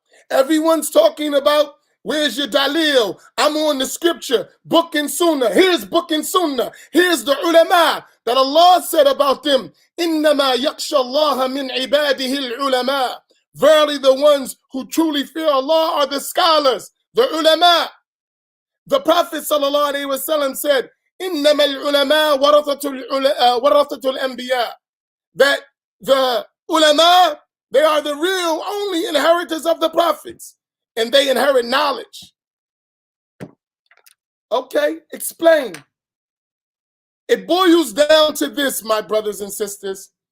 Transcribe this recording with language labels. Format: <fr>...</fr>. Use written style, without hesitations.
<en>Everyone's talking about where's your dalil? I'm on the scripture, book and sunnah. Here's book and sunnah. Here's the ulama that Allah said about them.</en> <ar>إِنَّمَا يَخْشَى اللَّهَ مِنْ عِبَادِهِ الْعُلَمَاء.</ar> <en>Verily the ones who truly fear Allah are the scholars, the ulama. The Prophet ﷺ said,</en> <ar>إِنَّمَا الْعُلَمَاء وَرَثَةُ الْأَنْبِيَاء.</ar> <en>That the ulama, they are the real only inheritors of the prophets, and they inherit knowledge. Okay, explain. It boils down to this, my brothers and sisters.</en>